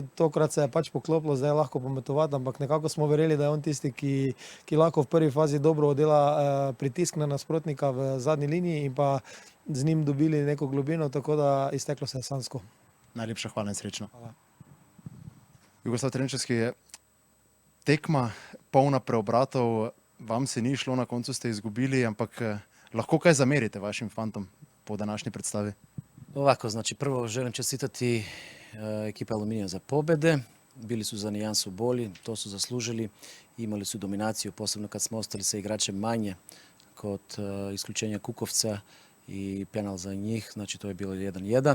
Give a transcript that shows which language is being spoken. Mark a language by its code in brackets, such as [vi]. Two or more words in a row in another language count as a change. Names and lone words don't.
[sl] Tokrat se je pač poklopilo, zdaj je lahko pometovati, ampak nekako smo verjeli, da je on tisti, ki lahko v prvi fazi dobro oddela pritisk na nasprotnika v zadnji liniji in pa z njim dobili neko globino, tako da izteklo se je sanjsko. Najlepša hvala in srečno. Hvala. Jugoslav Trenčevski, tekma polna preobratov, vam se ni šlo, na koncu ste izgubili, ampak lahko kaj zamerite vašim fantom po današnji predstavi? [hr] Ovako, znači prvo želim čestitati ekipa Aluminija za pobjede. Bili su za nijansu bolji, to su zaslužili. Imali su dominaciju, posebno kad smo ostali sa igračem manje kod isključenja Kukovca i penal za njih, znači to je bilo 1-1.